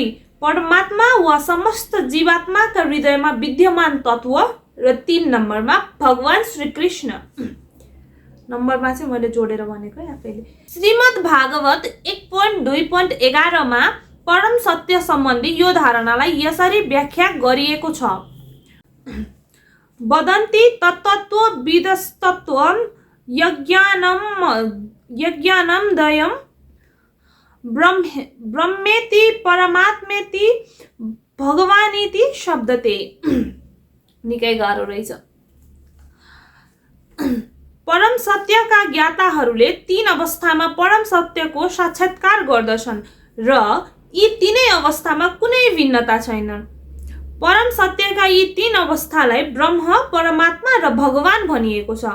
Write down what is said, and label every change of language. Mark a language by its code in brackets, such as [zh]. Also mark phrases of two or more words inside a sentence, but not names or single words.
[ne] परमात्मा वा समस्त जीवात्माका हृदयमा विद्यमान तत्व र 3 नम्बरमा भगवान श्रीकृष्ण। नम्बरमा चाहिँ मैले जोडेर भनेको आफैले। श्रीमद् भागवत 1.2.11 मा परम सत्य सम्बन्धी यो धारणालाई यसरी व्याख्या गरिएको छ। [sa] वदन्ति तत्तत्त्वविदस्तत्त्वं यज्ञानमदयं ब्रह्मेति परमात्मेति भगवानीति शब्दते। [ne] निकै गाह्रो रहेछ। परम सत्यका ज्ञाताहरूले 3 अवस्थामा परम सत्यको साक्षात्कार गर्दछन् र यी 3 अवस्थामा कुनै भिन्नता छैन। परम सत्यका यी 3 अवस्थालाई ब्रह्म, परमात्मा र भगवान भनिएको छ।